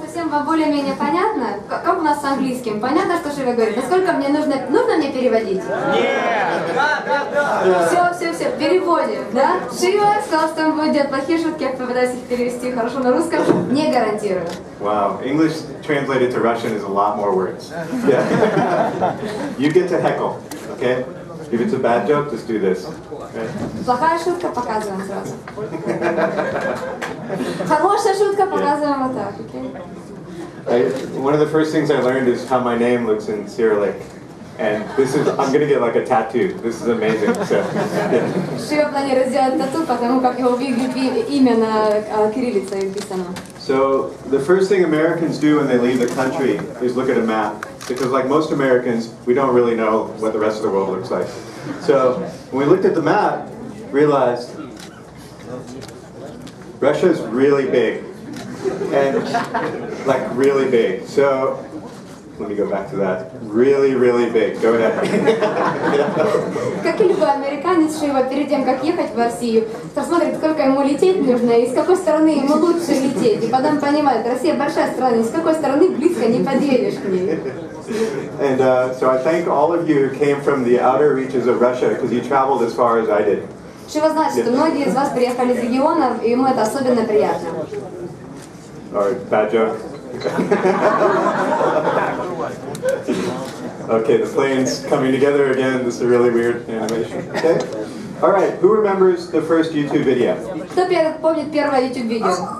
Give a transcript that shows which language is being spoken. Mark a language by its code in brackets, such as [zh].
[ru] вам более-менее понятно? Как у нас с английским? Понятно, что Шива говорит? Насколько мне нужно мне переводить? Нет! Да. Все, переводим, да? Шива сказал, что он будет делать плохие шутки, я попытаюсь их перевести хорошо на русском, не гарантирую. [en] Wow, English translated to Russian is a lot more words. Yeah. You get to heckle, okay? If it's a bad joke, just do this. Okay? [ru] Плохая шутка, показываем сразу. Хорошая шутка, показываем вот так, окей? [en] One of the first things I learned is how my name looks in Cyrillic. And this is, I'm going to get like a tattoo. This is amazing. So, yeah. [ru] Шива планирует сделать тату, потому как его выглядит имя на кириллице написано. [en] So the first thing Americans do when they leave the country is look at a map. Because like most Americans, we don't really know what the rest of the world looks like. So when we looked at the map, realized Russia is really big. And like really big. So let me go back to that. Really, really big. Go ahead. [ru] Как и любой американец, Шива перед тем, как ехать в Россию, посмотрит, сколько ему лететь нужно и с какой стороны ему лучше лететь. И потом понимает, Россия большая страна, и с какой стороны близко не подъедешь к ней. [en] And so I thank all of you who came from the outer reaches of Russia because you traveled as far as I did. [ru] Шива знает, что многие из вас приехали из регионов, и ему это особенно приятно. [en] Alright, bad joke. Okay, the plane's coming together again. This is a really weird animation. Okay. All right, who remembers the first YouTube video? [ru] Кто помнит первое YouTube видео?